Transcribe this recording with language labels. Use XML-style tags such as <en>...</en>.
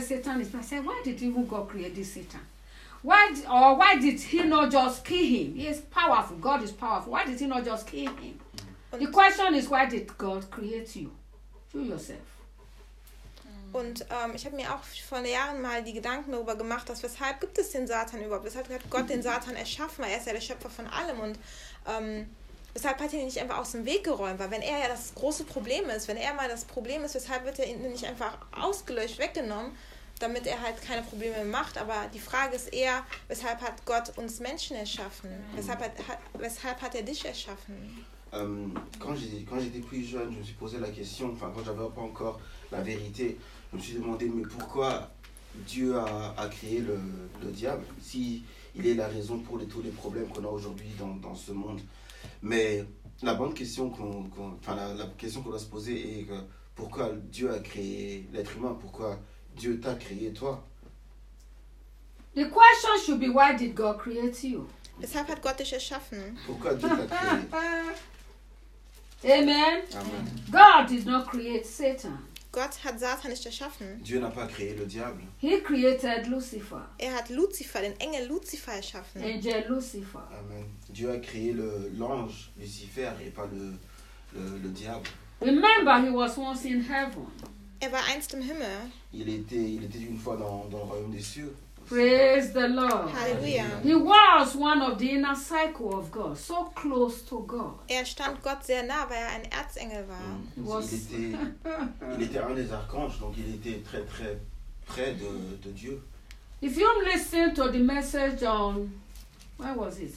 <en>Satan is. I said, why did even God create this Satan? Why did he not just kill him? He is powerful. God is powerful. Why did he not just kill him? The question is, why did God create you? Through yourself.</en> <de>Und ich habe mir auch vor Jahren mal die Gedanken darüber gemacht, dass weshalb gibt es den Satan überhaupt? Weshalb hat Gott den Satan erschaffen? Weil er ist ja der Schöpfer von allem. Und weshalb hat er ihn nicht einfach aus dem Weg geräumt? Weil wenn er ja das große Problem ist, weshalb wird er ihn nicht einfach ausgelöscht, weggenommen? damit er halt keine Probleme mehr macht. Aber die Frage ist eher, weshalb hat Gott uns Menschen erschaffen? Weshalb hat er dich erschaffen?</de> <fr>Quand j'étais plus jeune, je me suis posé la question, enfin quand j'avais pas encore la vérité, je me suis demandé mais pourquoi Dieu a créé le diable, si il est la raison pour tous les problèmes qu'on a aujourd'hui dans ce monde. Mais la bonne question la question qu'on doit se poser est pourquoi Dieu a créé l'être humain, pourquoi Dieu t'a créé toi.</fr> <en>The question should be why did God create you?</en> <de>Weshalb hat Gott dich erschaffen?</de> <fr>Pourquoi Dieu t'a créé?</fr> <en>Amen. Amen. God did not create Satan.</en> <de>Gott hat Satan nicht erschaffen.</de> <fr>Dieu n'a pas créé le diable.</fr> <en>He created Lucifer.</en> <de>Er hat Lucifer, den Engel Lucifer erschaffen.</de> <en>Angel Lucifer. Amen.</en> <fr>Dieu a créé l'ange Lucifer et pas le diable.</fr> <en>Remember, he was once in heaven.</en> <de>Er war einst im Himmel.</de> <fr>Il était une fois dans le royaume des cieux.</fr> <en>Praise the Lord. Hallelujah. He was one of the inner circle of God, so close to God.</en> <de>Er stand Gott sehr nah, weil er ein Erzengel war.</de> <fr>Il était un des archanges, donc il était très très près de Dieu.</fr> <en>If you listen to the message on, where was it?</en>